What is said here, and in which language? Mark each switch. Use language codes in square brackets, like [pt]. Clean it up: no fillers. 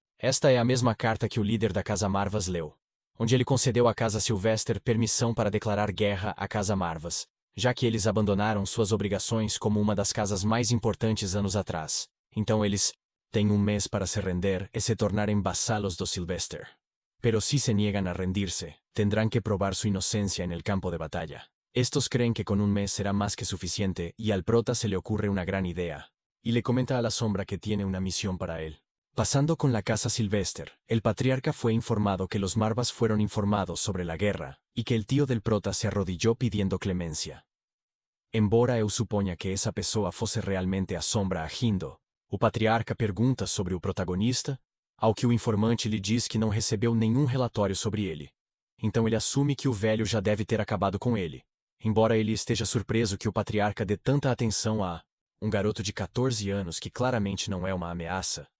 [pt] Esta é a mesma carta que o líder da Casa Marvas leu, onde ele concedeu à Casa Sylvester permissão para declarar guerra à Casa Marvas, já que eles abandonaram suas obrigações como uma das casas mais importantes anos atrás. Então eles têm um mês para se render e se tornarem vassalos do Sylvester. [es] Pero si se niegan a rendirse, tendrán que probar su inocencia en el campo de batalla. Estos creen que con un mes será más que suficiente y al prota se le ocurre una gran idea, y le comenta a la sombra que tiene una misión para él. Pasando con la casa Sylvester, el patriarca fue informado que los Marvas fueron informados sobre la guerra, y que el tío del prota se arrodilló pidiendo clemencia. [pt] Embora eu suponha que essa pessoa fosse realmente a sombra agindo, o patriarca pergunta sobre o protagonista, ao que o informante lhe diz que não recebeu nenhum relatório sobre ele. Então ele assume que o velho já deve ter acabado com ele, embora ele esteja surpreso que o patriarca dê tanta atenção a um garoto de 14 anos que claramente não é uma ameaça.